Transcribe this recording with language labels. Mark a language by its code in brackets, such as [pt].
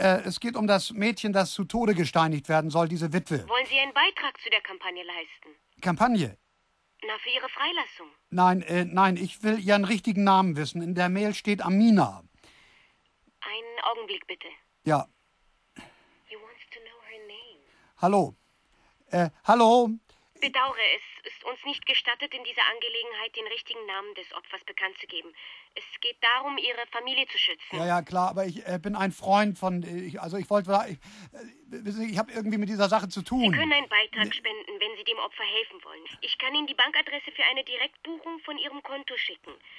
[de] Es geht um das Mädchen, das zu Tode gesteinigt werden soll, diese Witwe. Wollen Sie einen Beitrag zu der Kampagne leisten? Kampagne? Na, für Ihre Freilassung. Nein, ich will Ihren richtigen Namen wissen. In der Mail steht Amina. Einen Augenblick, bitte. Ja. [en] He wants to know her name. [de] Hallo? Bedauere, es ist uns nicht gestattet, in dieser Angelegenheit den richtigen Namen des Opfers bekannt zu geben. Es geht darum, Ihre Familie zu schützen. Ja, klar, aber ich bin ein Freund von... Ich habe irgendwie mit dieser Sache zu tun. Sie können einen Beitrag spenden, wenn Sie dem Opfer helfen wollen. Ich kann Ihnen die Bankadresse für eine Direktbuchung von Ihrem Konto schicken.